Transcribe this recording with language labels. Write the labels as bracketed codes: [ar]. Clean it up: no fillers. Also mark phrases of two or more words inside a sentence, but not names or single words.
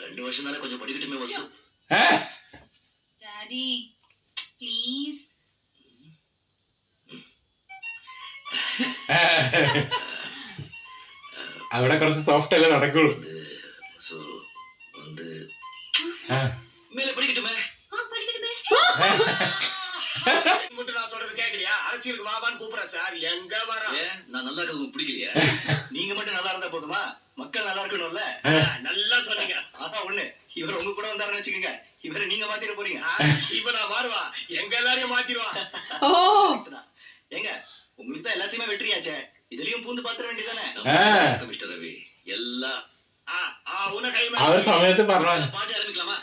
[ta] 2 வருஷம் தானே கொஞ்சம் படிக்கட்டுமே வசு. டாடி ப்ளீஸ். [ml] അവിടെ കുറച്ച് സോഫ്റ്റ് അല്ലേ നടക്കുള്ളൂ. [ta] சோ வந்து மேல படிக்கட்டுமே. படிக்கட்டுமே. மட்டும் நான் சொல்றது கேக்குறியா? அரசியலுக்கு வாபான்னு கூப்பிடுறேன் சார். எங்க வர? நான் நல்லா இருக்கிறது பிடிக்கலையா? நீங்க மட்டும் நல்லா இருந்தா போதுமா? மக்கள் நல்லா இருக்கணும்ல. நல்லா சொன்னீங்க. அப்பா ஒண்ணு இவர் உங்க கூட வந்தாருன்னு வச்சுக்கோங்க, இவரை நீங்க மாத்திர போறீங்க. இப்ப நான் மாறுவா, எங்க எல்லாரையும் மாத்திடுவா. ஏங்க உங்களுக்கு தான் எல்லாத்தையுமே வெற்றியாச்சே, இதுலயும் பூந்து பாத்திர வேண்டியதானே மிஸ்டர் ரவி. எல்லாம் [ml] അവർ സമയത്ത് പറഞ്ഞു [ta] பாட்டு ஆரம்பிக்கலாமா?